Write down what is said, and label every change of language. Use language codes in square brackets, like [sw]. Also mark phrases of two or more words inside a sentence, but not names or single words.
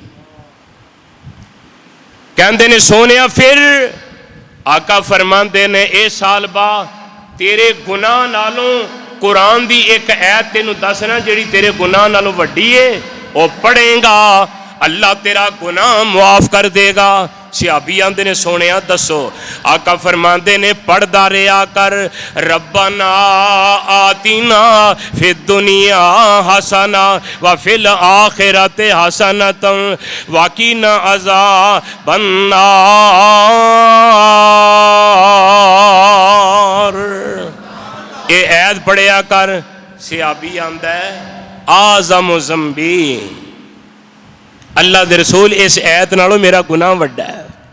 [pa] کہتے نے سونیا فیر آقا فرماتے نے اے ثعلبہ تیرے گناہ نالوں قرآن دی اک آیت تینوں دسنا جہڑی تیرے گناہ نالوں وڈی ہے، وہ پڑھے گا اللہ تیرا گناہ معاف کر دے گا. صحابی آندے نے سونیا دسو. آقا فرماتے نے پڑھدا رہا کر, [ar] ربنا آتنا في الدنيا حسنة وفي الآخرة حسنة وقنا عذاب النار. [pa] یہ آیت پڑھیا کر. صحابی آندا ہے [ar] أعظم ذنبي, [pa] اللہ دے رسول اس آیت نالوں میرا گناہ وڈا ہے.